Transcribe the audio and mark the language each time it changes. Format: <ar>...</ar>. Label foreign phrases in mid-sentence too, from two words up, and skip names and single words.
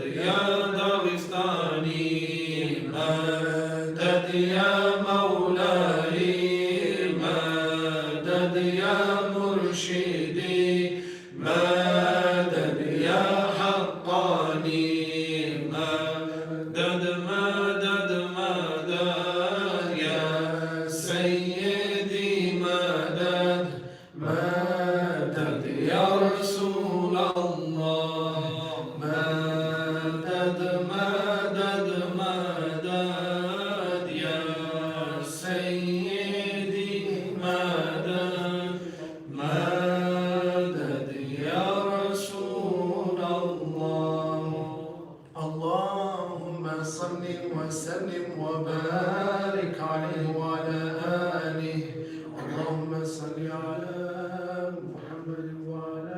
<ar>يا داغستاني مدد يا مولاي مدد يا مرشدي مدد يا حقاني مدد مدد مدد يا سيدي مدد مدد يا رسول الله مدد مدد مدد يا سيدي مدد مدد يا رسول الله اللهم صل وسلم وبارك عليه وعلى آله اللهم صل على محمد وعلى</ar>